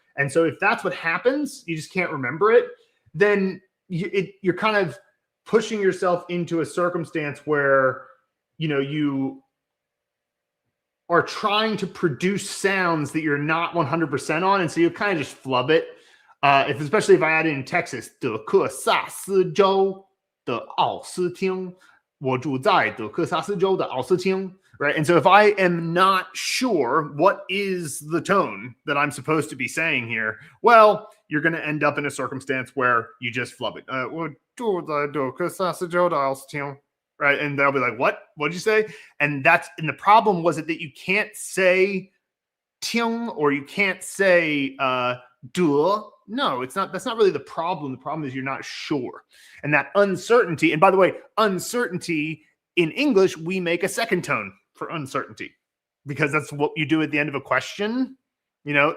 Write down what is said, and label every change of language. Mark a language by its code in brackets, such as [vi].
[en] And so if that's what happens, you just can't remember it, then you're kind of pushing yourself into a circumstance where, you know, you are trying to produce sounds that you're not 100% on. And so you kind of just flub it. Especially if I add in Texas, [zh] 德克萨斯州的奥斯汀，我住在德克萨斯州的奥斯汀, right? [en] And so if I am not sure what is the tone that I'm supposed to be saying here, well, you're going to end up in a circumstance where you just flub it. [zh] 我住在德克萨斯州的奥斯汀. [en] Right. And they'll be like, what? What did you say? And the problem was that you can't say ting or you can't say duh. No, it's not. That's not really the problem. The problem is you're not sure. And that uncertainty. And by the way, uncertainty in English, we make a second tone for uncertainty because that's what you do at the end of a question, you know?